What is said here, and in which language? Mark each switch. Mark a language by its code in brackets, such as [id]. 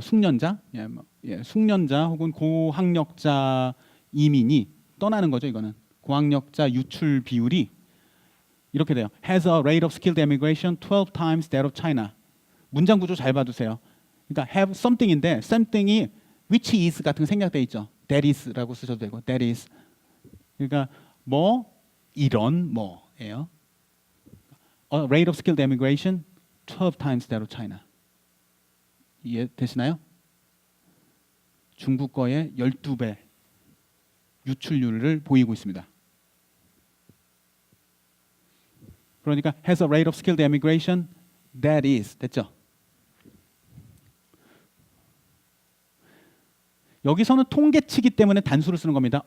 [ko] 숙련자, 숙련자 혹은 고학력자 이민이 떠나는 거죠. 이거는 고학력자 유출 비율이 이렇게 돼요. [en] Has a rate of skilled immigration 12 times that of China. [ko] 문장 구조 잘 봐두세요. 그러니까 have something인데 something이 which is 같은 거 생략돼 있죠. That is라고 쓰셔도 되고 that is. 그러니까 이런 뭐예요. [en] A rate of skilled immigration 12 times that of China. [ko] 이해되시나요? 중국 거의 12배 유출률을 보이고 있습니다. 그러니까 [en] has a rate of skilled immigration that is [ko] 됐죠? 여기서는 통계치기 때문에 단수를 쓰는 겁니다.